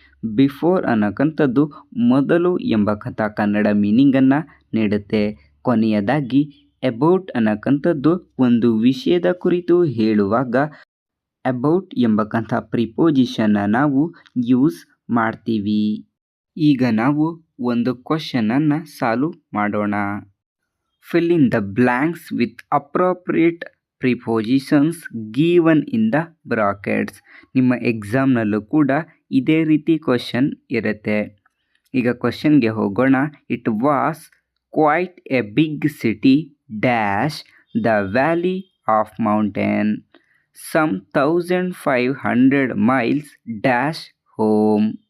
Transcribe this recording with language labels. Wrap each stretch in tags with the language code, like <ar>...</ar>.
<kn>Before ಅನ್ನಕ್ಕಂಥದ್ದು ಮೊದಲು ಎಂಬಕ್ಕಂಥ ಕನ್ನಡ ಮೀನಿಂಗನ್ನು ನೀಡುತ್ತೆ. ಕೊನೆಯದಾಗಿ ಅಬೌಟ್ ಅನ್ನಕ್ಕಂಥದ್ದು ಒಂದು ವಿಷಯದ ಕುರಿತು ಹೇಳುವಾಗ ಅಬೌಟ್ ಎಂಬಕ್ಕಂಥ ಪ್ರಿಪೋಸಿಷನ್ನ ನಾವು ಯೂಸ್ ಮಾಡ್ತೀವಿ. ಈಗ ನಾವು ಒಂದು ಕ್ವಶನನ್ನು ಸಾಲ್ವ್ ಮಾಡೋಣ.</kn> <en>Fill in the blanks with appropriate prepositions given in the brackets.</en> <kn>ನಿಮ್ಮ ಎಕ್ಸಾಮ್ನಲ್ಲೂ ಕೂಡ ಇದೇ ರೀತಿ ಕ್ವಶನ್ ಇರುತ್ತೆ. ಈಗ ಕ್ವಶನ್ಗೆ ಹೋಗೋಣ.</kn> <en>It was quite a big city dash the valley of mountain some 1500 miles dash home.</en>